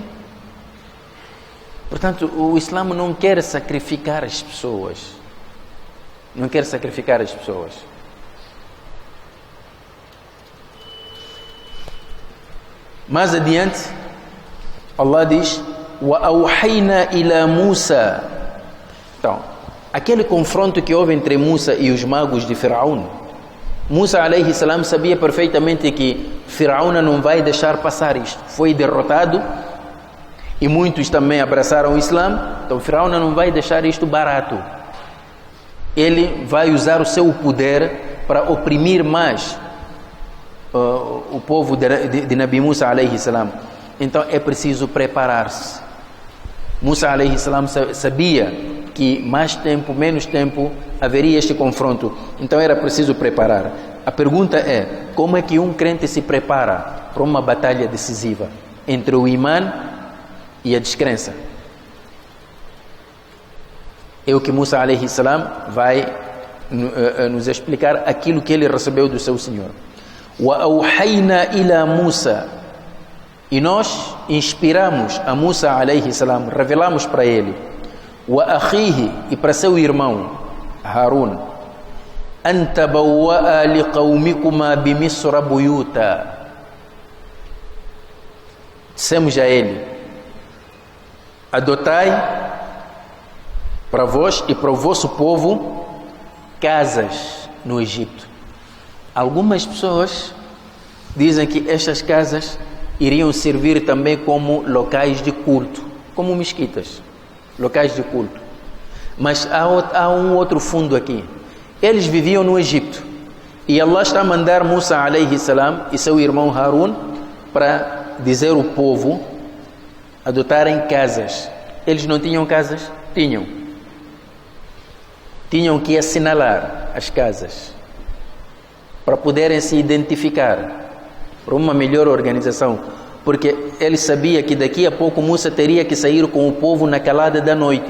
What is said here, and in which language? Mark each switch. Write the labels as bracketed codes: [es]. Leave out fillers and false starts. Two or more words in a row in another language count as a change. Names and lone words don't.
[pt] Portanto, o Islã não quer sacrificar as pessoas. Mais adiante, Allah diz: [ar] وَأَوْحَيْنَا إِلَى مُوسَى. [pt] Então, aquele confronto que houve entre Musa e os magos de Firaun, Musa [ar] عليه السلام [pt] sabia perfeitamente que Firaun não vai deixar passar isto. Foi derrotado e muitos também abraçaram o Islã. Então Firaun não vai deixar isto barato. Ele vai usar o seu poder para oprimir mais o povo de Nabi Musa [ar] عليه السلام. [pt] Então é preciso preparar-se. Musa [ar] عليه السلام [pt] sabia que mais tempo, menos tempo haveria este confronto. Então era preciso preparar. A pergunta é: como é que um crente se prepara para uma batalha decisiva entre o imã e a descrença? É o que Musa [ar] عليه السلام [pt] vai nos explicar, aquilo que ele recebeu do seu Senhor. [ar] وَأَوْحَيْنَا إِلَى مُوسَى. [pt] E nós inspiramos a Musa [ar] عليه السلام, [pt] revelamos para ele, [ar] وأخيه, [pt] e para seu irmão Harun, [ar] أن تبوآ لقومكما بمصر بيوتا. [pt] Dissemos a ele: adotai para vós e para o vosso povo casas no Egito. Algumas pessoas dizem que estas casas iriam servir também como locais de culto, como mesquitas, locais de culto. Mas há um outro fundo aqui. Eles viviam no Egito e Allah está a mandar Musa [ar] عليه السلام [pt] e seu irmão Harun para dizer ao povo adotarem casas. Eles não tinham casas? Tinham. Tinham que assinalar as casas para poderem se identificar, para uma melhor organização, porque ele sabia que daqui a pouco Musa teria que sair com o povo na calada da noite.